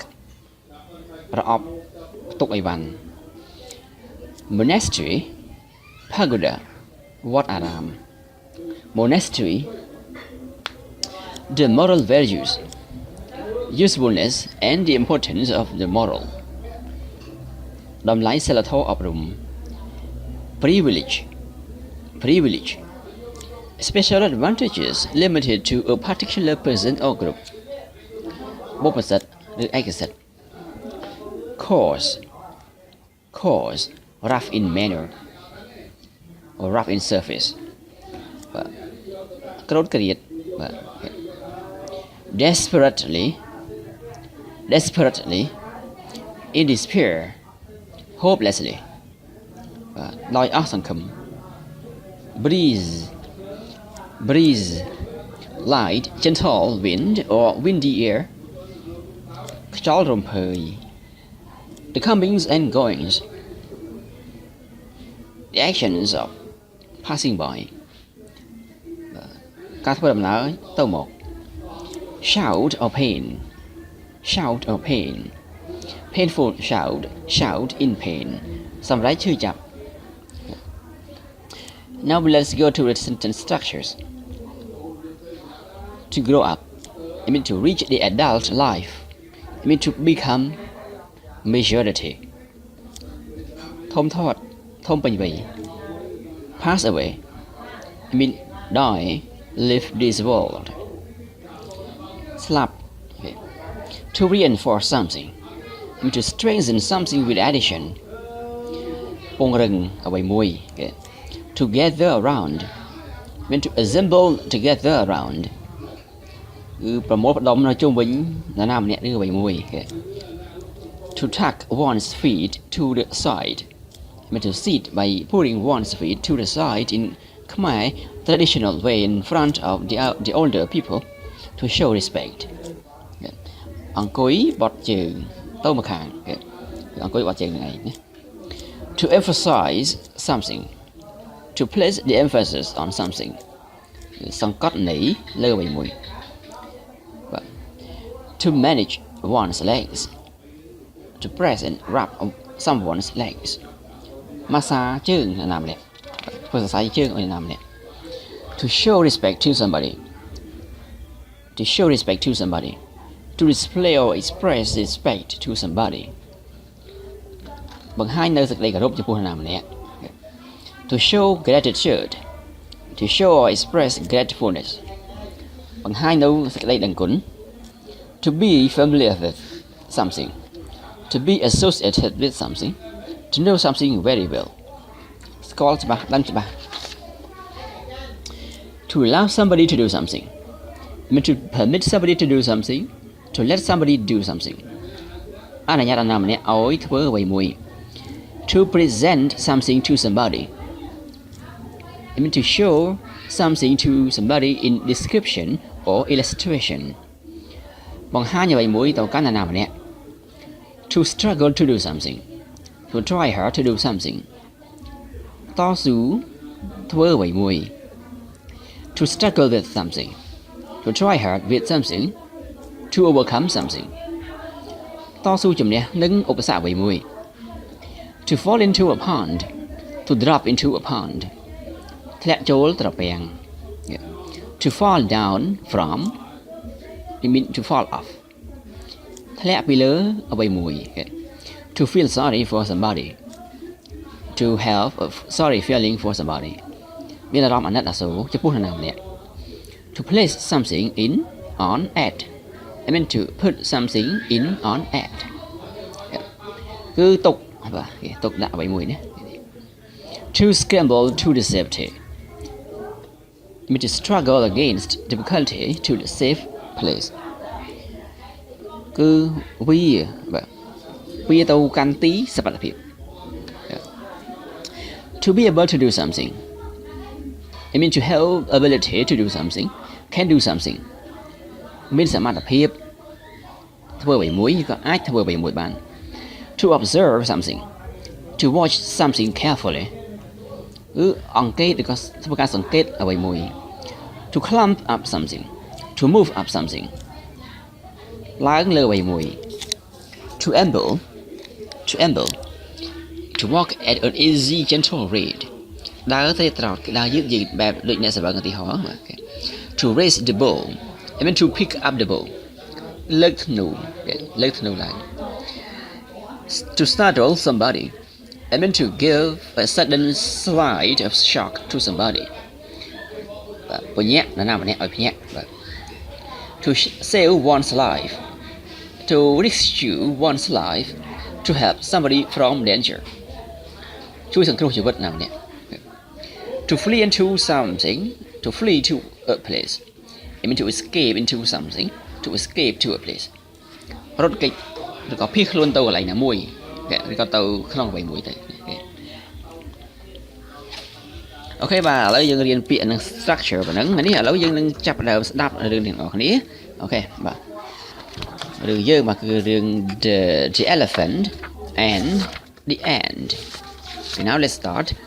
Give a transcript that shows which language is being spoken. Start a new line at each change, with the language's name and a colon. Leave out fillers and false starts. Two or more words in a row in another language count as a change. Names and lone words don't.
English: Raop. Tuk Ivan. Monastery. Pagoda. Wat Aram. Monastery. The moral values, usefulness and the importance of the moral.
Khmer: តម្លៃសីលធម៌អប់រំ Privilege.
English: Privilege. Special advantages limited to a particular person or group.
Khmer: បុព្វសិទ្ធិឬឯកសិទ្ធិ Coarse.
English: Coarse. Rough in manner or rough in surface.
Khmer: ក្រោតក្រៀត Desperately.
English: Desperately. In despair. Hopelessly.
Khmer: ដោយអស់សង្ឃឹម Breeze.
English: Breeze. Light, gentle wind or windy air.
Khmer: ខ្យល់រំភើយ
English: The comings and goings. The actions of passing by.
Khmer: ការធ្វើដំណើរទៅមក
English: Shout or pain. Shout or pain. Painful shout. Shout in pain.
Khmer: សម្រែកឈឺចាប់
English: Now let's go to the sentence structures. To grow up. It means to reach the adult life. It means to become majority.
Khmer: ធំធាត់ធំពេញវ័យ
English: Pass away. It means die, leave this world. Slap. Okay. To reinforce something. I mean to strengthen something with addition.
Khmer: ពង្រឹងអ្វីមួយ okay.
English: To gather around. I mean to assemble together around.
Khmer: គឺប្រមូលផ្ដុំនៅជុំវិញនរណាម្នាក់ឬអ្វីមួយ okay.
English: To tuck one's feet to the side. I mean to sit by putting one's feet to the side in Khmer traditional way in front of the older people to show respect.
Khmer: អង្គុយបត់ជើងទៅម្ខាង អង្គុយបត់ជើងហ្នឹងឯងណា
English: To emphasize something. To place the emphasis on something.
Khmer: សង្កត់ន័យលើអ្វីមួយ
English: To manage one's legs. To press and rub someone's legs.
Khmer: ម៉ាសាជើងនរណាម្នាក់ធ្វើសរសៃជើងឲ្យនរណាម្នាក់
English: To show respect to somebody. To show respect to somebody. To display or express respect to somebody.
Khmer: បង្ហាញនៅសេចក្តីគោរពចំពោះនរណាម្នាក់
English: To show gratitude. To show or express gratefulness.
Khmer: បង្ហាញនៅសេចក្តីដឹងគុណ
English: To be familiar with something. To be associated with something. To know something very well.
Khmer: ស្គាល់ច្បាស់ដឹងច្បាស់
English: To allow somebody to do something. I mean to permit somebody to do something. To let somebody do something.
Khmer: អនុញ្ញាតឲ្យណាម្នាក់ឲ្យធ្វើអ្វីមួយ
English: to present something to somebody I mean to show something to somebody in description or illustration
Khmer: បង្ហាញអ្វីមួយទៅកាន់នរណាម្នាក់
English: to struggle to do something to try hard to do something
Khmer: តស៊ូធ្វើអ្វីមួយ
English: to struggle with something to try hard with something to overcome something
Khmer: តស៊ូជំនះនឹងឧបសគ្គអ្វីមួយ
English: to fall into a pond to drop into a pond
Khmer: ធ្លាក់ចូលត្រពាំង
English: to fall down from it mean to fall off
Khmer: ធ្លាក់ពីលើអ្វីមួយ
English: to feel sorry for somebody to have a sorry feeling for somebody
Khmer: មានអារម្មណ៍អាណិតអាសូរចំពោះនរណាម្នាក់
English: to place something in on at I mean to put something in on at
Khmer: គឺទុកបាទទុកដាក់អ្វីមួយណា
English: to scramble to the safety I mean to struggle against difficulty to the safe place
Khmer: គឺវាបាទវាទៅកាន់ទីសុវត្ថិភាព
English: to be able to do something I mean to have ability to do something can do something
Khmer: មានសមត្ថភាពធ្វើអ្វីមួយក៏អាចធ្វើអ្វីមួយបាន
English: to observe something to watch something carefully
Khmer: គឺអង្កេតឬក៏ធ្វើការសង្កេតអ្វីមួយ
English: to climb up something to move up something
Khmer: ឡើងលើអ្វីមួយ
English: to amble to walk at an easy gentle rate
Khmer: ដើរទៅត្រោតដើរយឺតបែបដូចអ្នកសម្រាប់ឧទាហរណ៍
English: to raise the bow I mean to pick up the bow
Khmer: លើកធ្នូឡើង
English: to startle somebody I mean to give a sudden slide of shock to somebody
Khmer: បញ្ញាក់នរណាម្នាក់ឲ្យភ្ញាក់
English: to save one's life to rescue one's life to help somebody from danger
Khmer: ជួយសង្គ្រោះជីវិតណាម្នាក់
English: to flee into something to flee to a place I mean to escape into something to escape to a place
Khmer: រត់គេចឬក៏ភៀសខ្លួនទៅកន្លែងណាមួយឬក៏ទៅក្នុងអ្វីមួយទៅ អូខេបាទឥឡូវយើងរៀនពាក្យនិង structure ប៉ុណ្ណឹងនេះឥឡូវយើងនឹងចាប់ផ្ដើមស្ដាប់រឿងទាំងអស់គ្នាអូខេបាទរឿងយើងបាទគឺរឿង
English: the elephant and the ant okay, now let's start